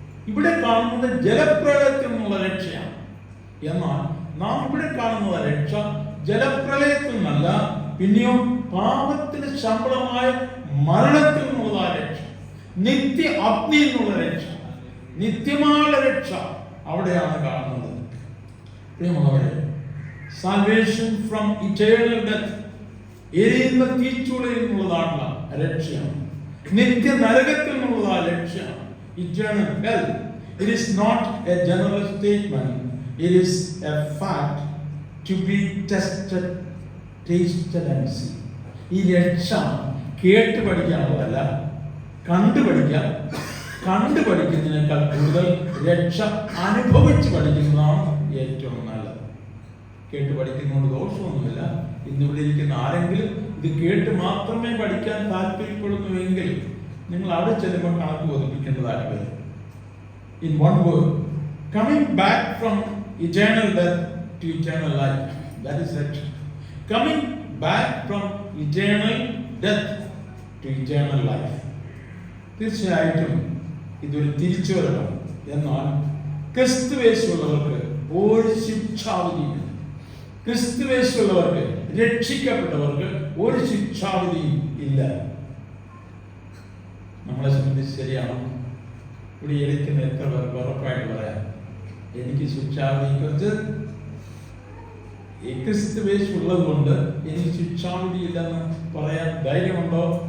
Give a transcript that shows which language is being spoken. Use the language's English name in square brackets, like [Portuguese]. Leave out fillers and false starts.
[Malayalam] ഇവിടെ കാണുന്നത് ജലപ്രളയത്തിൽ നിന്നുള്ള രക്ഷയാണ്. എന്നാൽ നാം ഇവിടെ കാണുന്ന രക്ഷ ജലപ്രളയത്തിൽ നിന്നല്ല, പിന്നെയോ പാപത്തിന് ശമ്പളമായ മരണത്തിൽ നിന്നുള്ള രക്ഷ, നിത്യ അഗ്നിയിൽ നിന്നുള്ള രക്ഷ, നിത്യമായ രക്ഷ അവിടെയാണ് കാണുന്നത്. പ്രിയമുള്ളവരെ, [English] salvation from eternal death, [Malayalam] എരിയുന്ന തീച്ചുളയിൽ നിന്നുള്ളതാണുള്ള രക്ഷയാണ്. നിത്യ നരകത്തിൽ നിന്നുള്ളതാ രക്ഷയാണ്. [English] Eternal hell. It is not a general statement. It is a fact to be tested, tasted and seen. [Malayalam] ഈ രക്ഷ കേട്ട് പഠിക്കാനുള്ളതല്ല, കണ്ടുപഠിക്കാം. കണ്ടുപഠിക്കുന്നതിനേക്കാൾ കൂടുതൽ രക്ഷ അനുഭവിച്ച് പഠിക്കുന്നതാണ് ഏറ്റവും നല്ലത്. കേട്ട് പഠിക്കുന്നതുകൊണ്ട് ദോഷമൊന്നുമില്ല. ഇന്നിവിടെ ഇരിക്കുന്ന ആരെങ്കിലും ഇത് കേട്ട് മാത്രമേ പഠിക്കാൻ താല്പര്യപ്പെടുന്നുവെങ്കിൽ നിങ്ങൾ അവിടെ ചെല്ലുമ്പോൾ കണക്ക് ബോധിപ്പിക്കേണ്ടതായിട്ട് വരും. [English] In one word, coming back from eternal death to eternal life. That is it. Coming back from eternal death to eternal life. [Malayalam] തീർച്ചയായിട്ടും ഇതൊരു തിരിച്ചുവരവാണ്. എന്നാൽ ക്രിസ്തുവേശുള്ളവർക്ക് ഒരു ശിക്ഷാവിധിയും, ക്രിസ്തുവേശുള്ളവർക്ക്, രക്ഷിക്കപ്പെട്ടവർക്ക് ഒരു ശിക്ഷാവിധിയും ഇല്ല. നമ്മളെ സംബന്ധിച്ച് ശരിയാണ്. ഇവിടെ ഇരിക്കുന്ന എത്ര പേർക്ക് ഉറപ്പായിട്ട് പറയാം, എനിക്ക് ശിക്ഷാവിധിയെ കുറിച്ച് ക്രിസ്തുവേശു ഉള്ളത് കൊണ്ട് എനിക്ക് ശിക്ഷാവിധി ഇല്ലെന്ന് പറയാൻ ധൈര്യമുണ്ടോ?